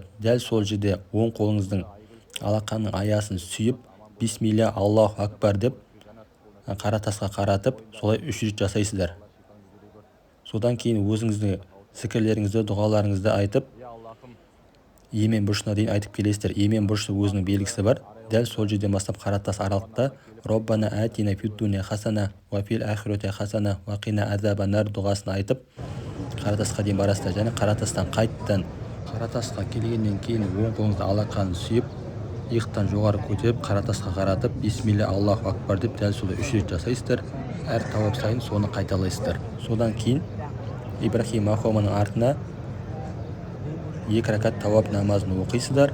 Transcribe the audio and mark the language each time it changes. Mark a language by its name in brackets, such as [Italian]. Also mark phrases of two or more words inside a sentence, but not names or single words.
[Kazakh] Дәл сол жерде оң қолыңыздың алақанның аясын сүйіп, [Arabic] بسم الله الله أكبر [Kazakh] деп қара тасқа қаратып, солай 3 рет жасайсыздар. Содан кейін өзіңіздің зікірлеріңізді, дұғаларыңызды айтып, емен бұрышына дейін айтып келесіздер. Емен бұрышы өзінің белгісі бар. Дәл сол жерден бастап қара тас аралықта [Arabic] ربنا آتنا في الدنيا حسنة وفي الآخرة حسنة وقنا عذاب النار [Kazakh] дұғасын айтып қара тасқа дейін барасыздар. Және қара тастан қайттан қара тасқа келгеннен кейін оң қолыңызды алақанын сүйіп, иықтан жоғары көтеріп, қара тасқа қаратып, [Arabic] بسم الله الله أكبر [Kazakh] деп дәл солай 3 рет жасайсыздар. Әр тауап сайын соны қайталайсыздар. Содан кейін Ибрахим мақамының артына 2 рәкат тауап намазын оқисыздар.